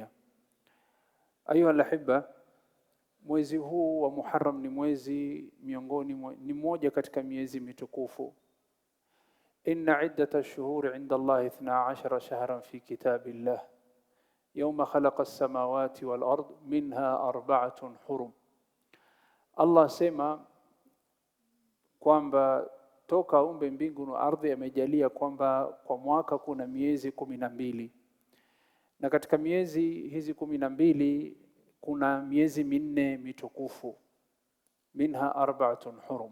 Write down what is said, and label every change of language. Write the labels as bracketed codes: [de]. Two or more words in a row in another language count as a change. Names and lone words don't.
[ar] أيها الأحبة, [sw] mwezi huu wa Muharram ni mwezi ni mmoja katika miezi mitukufu. [ar] إن عدة الشهور عند الله 12 شهرا في كتاب الله يوم خلق السماوات والأرض منها أربعة حرم. [sw] Allah sema kwamba toka umbe mbingu na ardhi amejalia kwamba kwa mwaka kuna miezi 12, na katika miezi hizi 12 kuna miezi minne mitukufu, [ar] منها أربعة حرم.